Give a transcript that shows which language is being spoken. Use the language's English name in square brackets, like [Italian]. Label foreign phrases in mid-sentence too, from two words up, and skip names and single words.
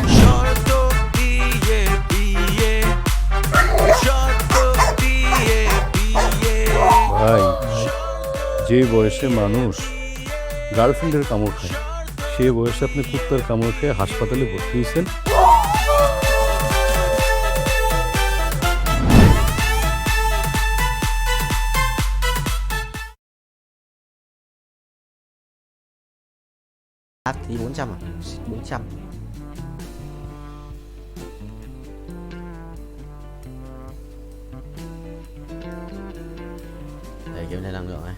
[Bangla] শর্ত দিয়ে বিয়ে, শর্ত দিয়ে বিয়ে। ভাই, যে বয়সে মানুষ গার্লফ্রেন্ডের কামড় খায়, সে বয়সে আপনি কুত্তার কামড় খেয়ে হাসপাতালে ভর্তি হয়েছেন। [Vietnamese] Thì 400 à? 400. Để kiểm tra năng lượng này.